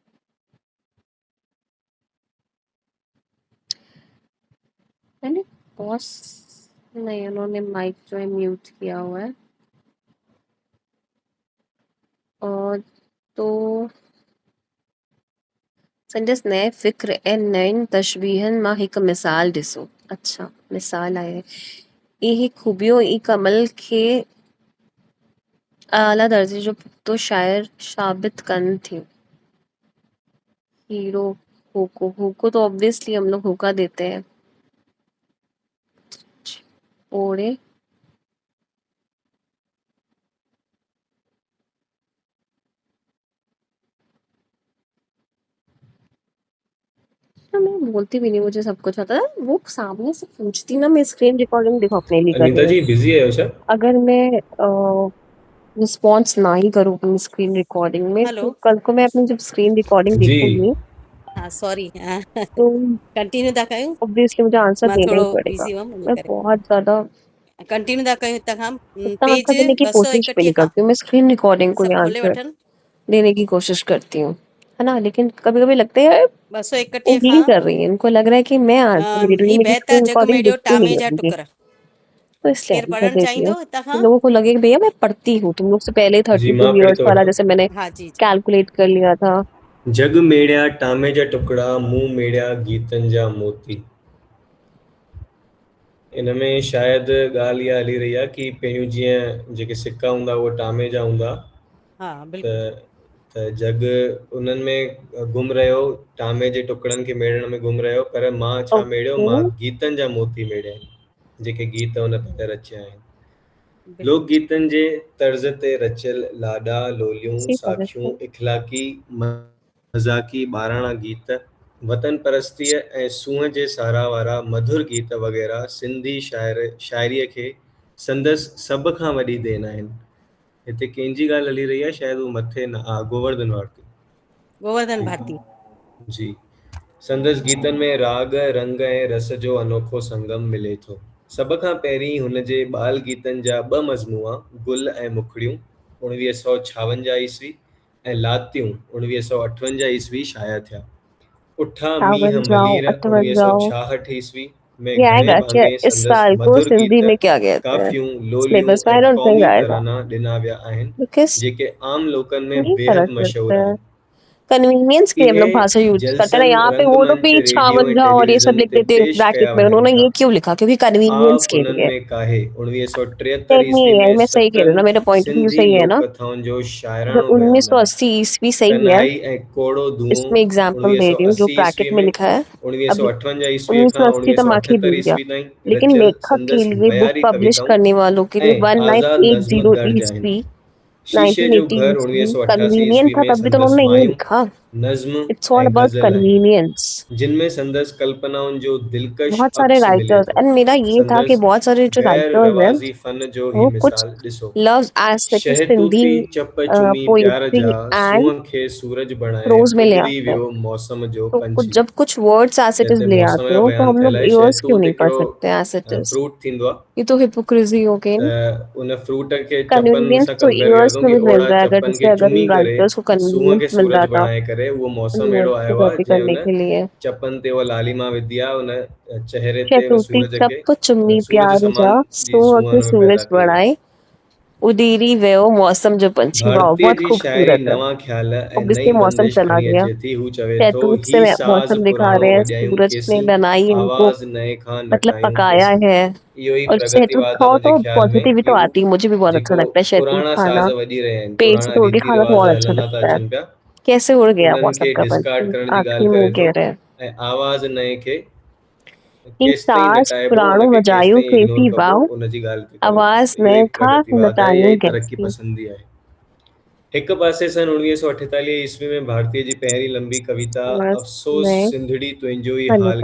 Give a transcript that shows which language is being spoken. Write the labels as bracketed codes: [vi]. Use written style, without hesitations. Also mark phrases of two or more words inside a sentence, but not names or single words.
[hi] मैंने पॉज नहीं, उन्होंने माइक जो है म्यूट किया हुआ है। [sd] और तो संजस नए फ़िक्र ऐं नयुनि तशबीहनि मां हिकु मिसाल ॾिसो। अच्छा, मिसाल आहे। इहे खूबियूं ई कमल खे आला दर्जे जो पुख्तो शाइर साबित कनि थियूं। [hi] हीरो होको तो ऑब्वियसली हम लोग होका देते हैं। ओड़े मैं बोलती भी नहीं, मुझे सब कुछ आता है। वो सामने से पूछती ना, मैं स्क्रीन रिकॉर्डिंग देखो अपने लिए कर रही अनीता हूँ। जी बिजी है क्या? अगर मैं रिस्पॉन्स ना ही करूँ अपनी स्क्रीन रिकॉर्डिंग में, हेलो। तो कल को मैं अपनी जब स्क्रीन रिकॉर्डिंग जी देखूंगी हाँ सॉरी तो [sd] कंटिन्यू था कयूं [hi] ऑब्वियसली मुझे आंसर [sd] मां [hi] देना ही [sd] थोड़ो [hi] पड़ेगा। [sd] बिज़ी हुअमि इन [hi] मैं [sd] करे [hi] बहुत ज़्यादा [sd] कंटिन्यू था कयूं हितां खां [hi] उतना [sd] पेज [hi] आंसर देने की कोशिश भी [sd] 231 [hi] नहीं [sd] खां [hi] करती हूँ। मैं स्क्रीन रिकॉर्डिंग को ही [sd] सभु खोले [hi] आंसर [sd] वठनि। [hi] देने की कोशिश करती हूँ, है ना? लेकिन कभी-कभी लगता है यार, वो [sd] 231 खां [hi] डील कर रही है, इनको लग रहा है कि मैं आंसर दे रही हूँ, ये ही मेरी [sd] बहता [hi] स्क्रीन [sd] जग [hi] रिकॉर्डिंग [sd] मेड़ियो [hi] दिखती नहीं [sd] टामे [hi] है [sd] जा [hi] मुझे, [sd] टुकर। [hi] तो इसलिए [sd] केरु [hi] आंसर [sd] पढ़णु [hi] देती हूँ। [sd] चाहींदो हितां [hi] तो [sd] खां? [hi] लोगों को लगे कि भैया मैं पढ़ती हूँ, तुम लोग से पहले ही जी [sd] 32 मां पढ़ी [hi] ईयर्स [sd] थो [hi] वाला [sd] वठां। [hi] जैसे मैंने हाँ जी जी कैलकुलेट कर लिया था। [sd] जग मेड़िया टामे जा टुकड़ा मुंह मेड़िया गीतनि जा मोती। इन में शायदि ॻाल्हि इहा हली रही आहे कि पहिरियों जीअं जेके सिक्का हूंदा उहे टामे जा हूंदा, [hi] हाँ [sd] त बिल्कुलु त जग उन्हनि में गुम रहियो, टामे जे टुकड़नि खे मेड़ण में गुम रहियो, पर मां छा मेड़ियो, [hi] ओके, [sd] मां गीतनि जा मोती मेड़िया आहिनि, जेके गीत हुन पंहिंजा रचिया आहिनि। बिल्कुलु लोकगीतनि जे तर्ज़ ते रचियल लाॾा लोलियूं [hi] सही समझ [sd] साखियूं [hi] गई। [sd] इख़लाक़ी मज़ाक़ी ॿाराणा गीत वतन परस्तीअ ऐं सूंहं जे सारा वारा मधुर गीत वग़ैरह सिंधी शाइरीअ खे संदसि सभ खां वॾी देन आहिनि। हिते कंहिंजी ॻाल्हि हली रही आहे, शायदि उहो मथे न गोवर्धन भारती गोवर्धन भारती। जी। संदसि गीतनि में राग रंग ऐं रस जो अनोखो संगम मिले थो। सभ खां पहिरीं हुन जे ॿाल गीतनि जा ॿ मज़मूआ गुल ऐं मुखड़ियूं 1956 ईस्वी ऐं लातियूं 1958 ईस्वी शाया थिया। उठा मींहं 58, मलीर 58 1966 ईस्वी में [hi] ये [sd] घणे [hi] आएगा क्या [sd] भाङे [hi] इस [sd] संदसि [hi] साल को? [sd] मधुर सिंधी गीत [hi] में क्या कहते हैं [sd] काफ़ियूं लोलियूं [hi] सिलेबस में? [sd] ऐं [en] I don't think [sd] क़ौमी [hi] आएगा, [sd] तराना ॾिना विया आहिनि, [hi] बिकॉज [sd] जेके आम लोकनि में [hi] नहीं समझ [sd] बेहद [hi] सकते [sd] मशहूर [hi] हैं। [sd] आहिनि। [hi] कन्वीनियंस के लिए हम [sd] इहे [hi] लोग भाषा यूज करते हैं ना, [sd] जलसन [hi] यहाँ पे वो लोग [sd] रंगमंच [hi] भी [sd] रेडियो ऐं [hi] 56 और ये सब [sd] टेलीविज़न [hi] लिख [sd] ते [hi] देते हैं [sd] पेश [hi] ब्रैकेट [sd] कया [hi] में। [sd] वञनि [hi] उन्होंने ये [sd] था। [hi] क्यों लिखा? क्योंकि कन्वीनियंस आप के [sd] उन्हनि [hi] लिए। [sd] में काहे 1973 [hi] नहीं [sd] ईस्वी [hi] है, [sd] में [hi] मैं सही कह रही हूँ ना, [sd] सतनि [hi] मेरा [en] point of view [sd] सिंधी [hi] सही है ना। [sd] लोक कथाउनि जो [hi] अगर [sd] शाइराणो बयानु आहे। [hi] 1980 ईस्वी सही है, [sd] कन्हाई ऐं कोड़ो धुओं [hi] इसमें एग्जाम्पल दे रही हूँ जो 1980 ईस्वी ब्रैकेट में में, लिखा है। अभी [sd] 1958 ईस्वी खां [hi] 1980 तो मार्क ही [sd] 1978 [hi] भूल गया, [sd] ईस्वी ताईं [hi] लेकिन [sd] रचियल [hi] लेखक के [sd] संदसि [hi] लिए बुक [sd] मयारी [hi] पब्लिश [sd] कविताऊं [hi] करने वालों के लिए [sd] ऐं आज़ाद नज़्म [hi] 1980 [sd] दर्ज आहिनि। [hi] ईस्वी [sd] शीशे जो [hi] 1980 [sd] घर [hi] ईस्वी [sd] 1988 [hi] कन्वीनियंट [sd] ईस्वी [hi] था, [sd] में [hi] तभी तो [sd] संदसि [hi] उन्होंने ये [sd] मायूं [hi] लिखा। [sd] नज़्म [en] it's all [sd] ऐं [en] अबाउट [sd] गज़ल आहिनि, [en] कन्वीनियंस। [sd] जिनमें संदसि कल्पनाउनि जो दिलकश [hi] बहुत सारे [sd] अक्स मिले [hi] राइटर्स, [sd] थो। [hi] एंड मेरा ये था कि [sd] संदसि [hi] बहुत सारे जो [sd] गैर [hi] राइटर्स हैं [sd] रवाज़ी फ़न जो ही [hi] वो कुछ [sd] मिसाल ॾिसो। [en] love as Sindhi [sd] शहतूती चप चुमी प्यार [en] पोइट्री [sd] जा [hi] एंड [sd] सूंहं खे सूरज बणाए [hi] प्रोज में ले [sd] उॾरी [hi] आते हैं। [sd] वियो मौसम जो [hi] तो कुछ [sd] पंछी। [hi] जब कुछ [en] words as [sd] त [en] it is [sd] हिते [hi] ले [sd] मौसम [hi] आते [sd] जो [hi] हो तो [sd] बयानु [hi] हम [sd] थियल [hi] लोग [sd] आहे। [hi] इयर्स क्यों [sd] शहतूत [hi] नहीं पढ़ [sd] हिकिड़ो [hi] सकते [en] as it is? [sd] फ्रूट थींदो आहे, [hi] ये तो हिपोक्रेसी हो गई ना। [sd] त उन फ्रूट खे चपनि [hi] कन्वीनियंस [sd] सां [hi] तो [sd] कंपेयर कयो [hi] ईयर्स [sd] अथऊं [hi] में [sd] कि [hi] भी मिल [sd] ओड़ा [hi] रहा है, अगर [sd] चपनि [hi] जैसे [sd] खे [hi] अगर [sd] चुमी [hi] इन [sd] करे [hi] राइटर्स को [sd] सूंहं [hi] कन्वीनियंस [sd] खे [hi] मिल रहा [sd] सूरज [hi] था [sd] बणाए करे उहो मौसम [hi] अपनी [sd] अहिड़ो [hi] वर्ड्स को [sd] आयो आहे [hi] कॉपी [sd] जंहिं [hi] करने [sd] उन [hi] के लिए। [sd] चपनि ते उहा लालिमा विधी आहे, उन चहिरे ते उन शहतूती सूरज खे चप चुम्मी सूरज प्यार जा समान जी सूंह सूंहं [hi] के [sd] हुन में पैदा सूरज कई आहे। [hi] बढ़ाए उदीरी वियो मौसम जो पंछी। वाह, [sd] भारतीय [hi] बहुत [sd] जी शाइरी [hi] खूबसूरत है। [sd] नवां ख़्याल ऐं [hi] ऑब्वियसली [sd] नई [hi] मौसम [sd] बंदिश [hi] चला [sd] खणी [hi] गया। [sd] अचे थी। हू चवे थो [hi] शहतूत [sd] ही [hi] से [sd] साज़ [hi] मौसम दिखा [sd] पुराणो [hi] रहे हैं, [sd] वॼायूं [hi] सूरज ने [sd] खेसि, [hi] बनाई इनको, [sd] आवाज़ नए खां [hi] मतलब [sd] नटायूं [hi] पकाया [sd] खेसि। [hi] है। [sd] इहो ई [hi] और शहतूत खाओ [sd] प्रगतिवादियुनि जे [hi] तो [sd] ख़्याल में [hi] पॉजिटिव भी [sd] कि [hi] तो आती है, मुझे भी बहुत अच्छा [sd] जेको [hi] लगता है शहतूत [sd] पुराणा [hi] खाना। [sd] साज़ वॼी रहिया आहिनि, [hi] पेट से [sd] पुराणा [hi] तोड़ के [sd] रीति [hi] खाना तो [sd] रिवाज़ [hi] और अच्छा [sd] हलंदा था [hi] लगता है। [sd] अचनि पिया, [hi] कैसे उड़ गया [sd] उन्हनि [hi] मौसम [sd] खे [hi] का [sd] डिस्कार्ड [hi] पंछी, [sd] करण जी ॻाल्हि [hi] आखिरी में वो [sd] करे थो, [hi] कह रहे हैं [sd] ऐं आवाज़ नए खे [hi] कि [sd] केसि ताईं सास नटाइबो, पुराणो उनखे केसि वजायूं ताईं इग्नोर खेसी कबो, वाव उनजी ॻाल्हि करे थो। आवाज़ इहो ई नए खा प्रगतिवाद आहे, इहा नटायूं ई तरक़ी [hi] कैसी। [sd] पसंदी आहे। हिक पासे सन 1948 ईस्वी में भारतीय जी पहिरीं लंबी कविता [hi] बस अफ़सोस मैं [sd] सिंधड़ी तुंहिंजो ई हाल